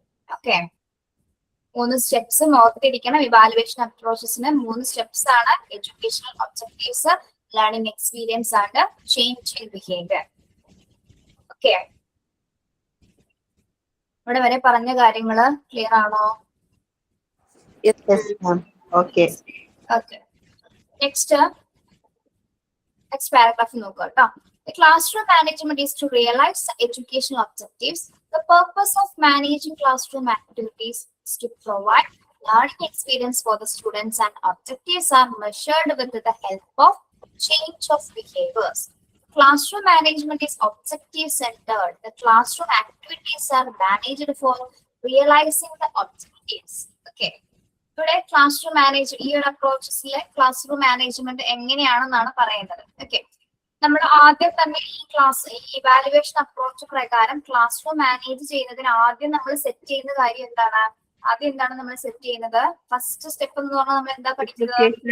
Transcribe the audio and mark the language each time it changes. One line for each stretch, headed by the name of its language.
Malayalam: Okay, 3 steps ഓർത്തിരിക്കണം. Evaluation അപ്രോച്ചസിന് 3 steps ആണ്: educational objectives, learning experience and change in behaviour. Okay, ഇവിടെ വരെ പറഞ്ഞ കാര്യങ്ങള് ക്ലിയർ ആണോ? ഓക്കെ. ഓക്കെ, നെക്സ്റ്റ് പാരാഗ്രാഫ് നോക്കുക കേട്ടോ.
English: The classroom management is to realize the educational objectives. The purpose of managing classroom activities is to provide learning experience for the students, and objectives are measured with the help of change of behaviors. Classroom management is objective centered. The classroom activities are managed for realizing the objectives. Okay.
Malayalam: ഇവിടെ class room ഈ ഒരു അപ്രോച്ചസിലെ class room management എങ്ങനെയാണെന്നാണ് പറയുന്നത്. Okay, നമ്മൾ ആദ്യം തന്നെ ഈ evaluation approach പ്രകാരം class room manage ചെയ്യുന്നതിന് ആദ്യം നമ്മൾ സെറ്റ് ചെയ്യുന്ന കാര്യം എന്താണ്? ആദ്യം എന്താണ് നമ്മൾ സെറ്റ് ചെയ്യുന്നത്? ഫസ്റ്റ് സ്റ്റെപ്പ് എന്ന് പറഞ്ഞാൽ നമ്മൾ എന്താ പഠിക്കുന്നത്?